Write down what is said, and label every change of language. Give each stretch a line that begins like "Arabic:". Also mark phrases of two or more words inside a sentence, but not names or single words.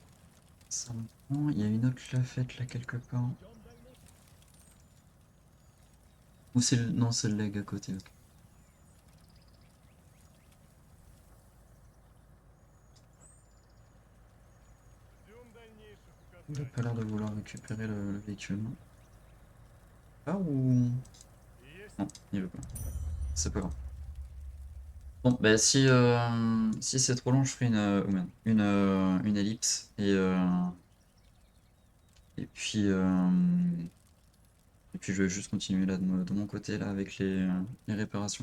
French: Ça me prend. Il y a une autre lafette là quelque part.
Russian: Ждем дальнейших.
French: Ou c'est le... Non, c'est le leg à côté. Ok.
Russian: Ждем дальнейших
French: Il a
Russian: указаний.
French: pas l'air de vouloir récupérer le véhicule. Ah ou...
Russian: Есть.
French: Non, il veut pas. C'est pas grave. Bon, bah si, si c'est trop long, je ferai oh merde, une ellipse et puis je vais juste continuer là de mon côté là avec les réparations.